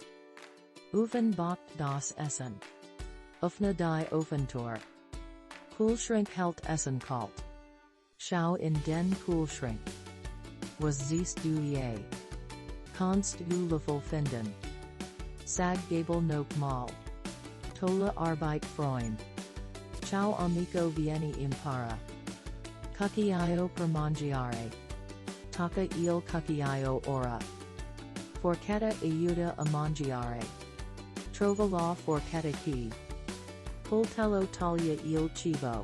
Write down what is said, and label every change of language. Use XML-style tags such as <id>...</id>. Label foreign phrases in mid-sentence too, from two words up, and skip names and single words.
<de>Ofen backt das Essen. Öffne die Ofentor. Kühlschrank hält Essen kalt. Schau in den Kühlschrank. Was siehst du je? Kannst du Löffel finden? Sag Gabel noch mal. Tolle Arbeit Freund.</de> <it>Ciao amico vieni impara. Cucchiaio per mangiare. Tocca il cucchiaio ora. Forchetta aiuta a mangiare. Trova la forchetta qui. Coltello taglia il cibo.</it>